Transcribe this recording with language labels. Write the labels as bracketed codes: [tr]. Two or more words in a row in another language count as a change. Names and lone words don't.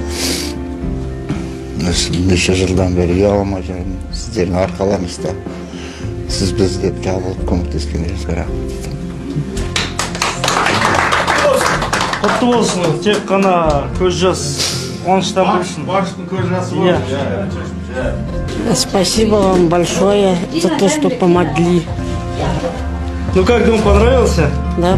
[kk] Неше жылдан бері үй алмай жүрмін. Сіздердің арқаларыңызда. Сіз бізде жабылып көмектескендеріңізге рахмет. Құтты болсын, тек қана көз жас қуаныштан болсын. Баршының көз жасы бар. [ru] Спасибо вам большое за то, что помогли. Ну как, дом понравился? Да.